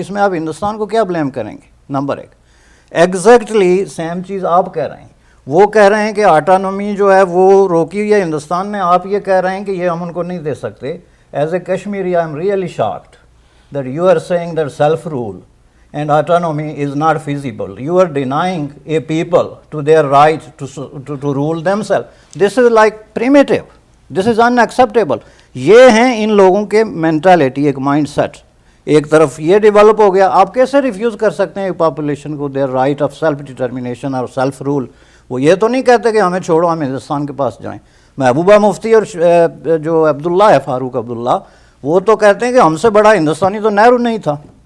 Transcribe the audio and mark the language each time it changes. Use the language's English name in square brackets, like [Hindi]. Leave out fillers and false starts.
[Urdu] اس میں آپ ہندوستان کو کیا بلیم کریں گے؟ نمبر ایک, ایگزیکٹلی سیم چیز آپ کہہ رہے ہیں. وہ کہہ رہے ہیں کہ آٹانومی جو ہے وہ روکی ہوئی ہے ہندوستان نے, آپ یہ کہہ رہے ہیں کہ یہ ہم ان کو نہیں دے سکتے. [English] As a Kashmiri I am really shocked that you are saying that self rule and autonomy is not feasible. You are denying a people to their right to rule themselves. This is like primitive. This is unacceptable. [Urdu] یہ ہیں ان لوگوں کے mentality, ایک mind set. ایک طرف یہ develop ہو گیا, آپ کیسے ریفیوز کر سکتے ہیں ایک پاپولیشن کو [English] their right of self determination [Urdu] اور self rule. وہ یہ تو نہیں کہتے کہ ہمیں چھوڑو, ہم ہندوستان کے پاس جائیں. محبوبہ مفتی اور جو عبداللہ ہے, فاروق عبداللہ, وہ تو کہتے ہیں کہ ہم سے بڑا ہندوستانی تو نہرو نہیں تھا.